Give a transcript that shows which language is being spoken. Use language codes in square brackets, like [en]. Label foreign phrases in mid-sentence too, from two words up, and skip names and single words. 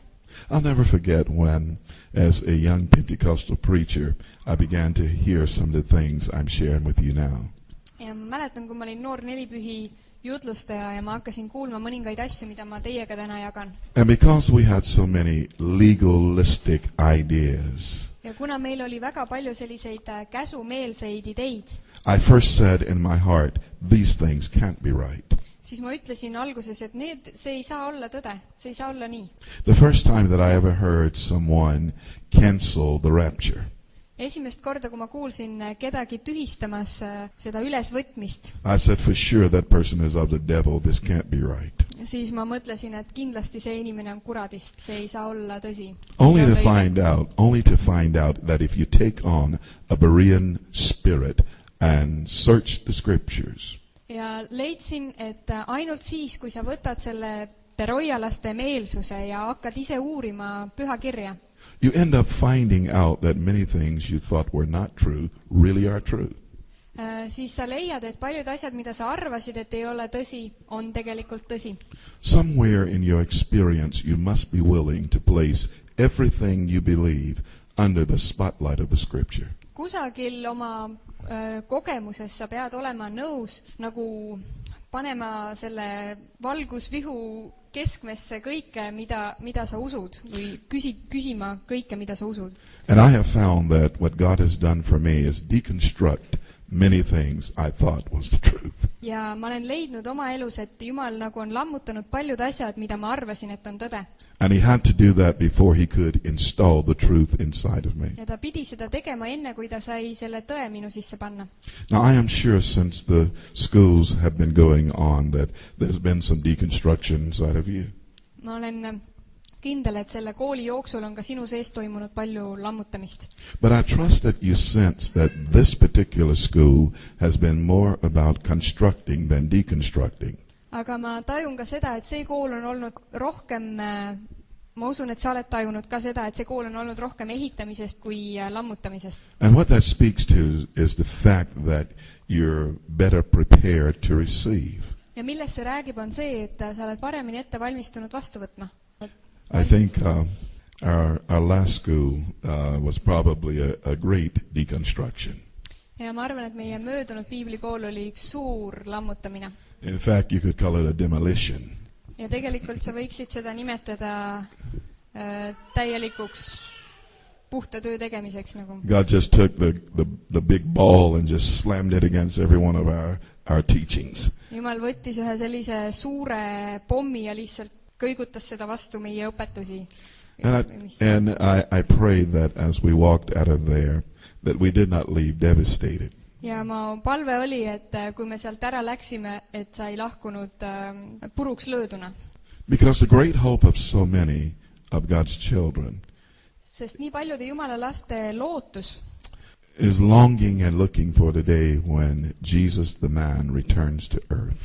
[en] I'll never forget when, as a young Pentecostal preacher, I began to hear some of the things I'm sharing with you now. [et] ja ma mäletan, kui ma olin noor nelipühi jutlustaja ja ma hakkasin kuulma mõningaid asju, mida ma teiega täna jagan. [en] And because we had so many legalistic ideas, [et] ja kuna meil oli väga palju selliseid käsumeelseid ideid, [en] I first said in my heart, these things can't be right. [et] siis ma ütlesin alguses, et see ei saa olla tõde, see ei saa olla nii. [en] The first time that I ever heard someone cancel the rapture, [et] esimest korda, kui ma kuulsin kedagi tühistamas seda ülesvõtmist, [en] I said, for sure that person is of the devil, this can't be right. [et] siis ma mõtlesin, et kindlasti see inimene on kuradist, see ei saa olla tõsi. [en] Only to find out that if you take on a Berean spirit and search the scriptures, [et] ja leidsin, et ainult siis, kui sa võtad selle beroialaste meelsuse ja hakkad ise uurima pühakirja, [en] you end up finding out that many things you thought were not true really are true. [et] Siis sa leiad, et paljud asjad, mida sa arvasid, et ei ole tõsi, on tegelikult tõsi. [en] Somewhere in your experience you must be willing to place everything you believe under the spotlight of the scripture. [et] Kusagil oma kogemuses sa pead olema nõus nagu panema selle valgusvihu keskmesse kõike, mida sa usud, või küsima kõike, mida sa usud. [en] And I have found that what God has done for me is deconstruct many things I thought was the truth. [et] Ja ma olen leidnud oma elus, et Jumal nagu on lammutanud paljud asjad, mida ma arvasin, et on tõde. [en] And he had to do that before he could install the truth inside of me. [et] Ja ta pidi seda tegema enne, kui ta sai selle tõe minu sisse panna. [en] Now I am sure since the schools have been going on that there's been some deconstruction inside of you. [et] Ma olen kindel, et selle kooli jooksul on ka sinu sees toimunud palju lammutamist. [en] But I trust that you sense that this particular school has been more about constructing than deconstructing. [et] Aga ma tajun ka seda, et see kool on olnud rohkem, ma usun, et sa oled tajunud ka seda, et see kool on olnud rohkem ehitamisest kui lammutamisest. [en] And what that speaks to is the fact that you're better prepared to receive. [et] Ja millest see räägib, on see, et sa oled paremini ette valmistunud vastu võtma. [en] I think our last school was probably a great deconstruction. [et] Ja ma arvan, et meie möödunud piiblikool oli üks suur lammutamine. [en] In fact, you could call it a demolition. [et] Ja tegelikult sa võiksid seda nimetada täielikuks puhta töö tegemiseks nagu. [en] God just took the big ball and just slammed it against every one of our teachings. [et] Jumal võttis ühe sellise suure pommi ja lihtsalt kõigutas seda vastu meie õpetusi. [en] And I prayed that as we walked out of there, that we did not leave devastated. [et] Ja ma palve oli, et kui me sealt ära läksime, et sa ei lahkunud puruks lööduna. [en] Because the great hope of so many of God's children [et] Sest nii paljude Jumala laste lootus [en] is longing and looking for the day when Jesus the man returns to earth.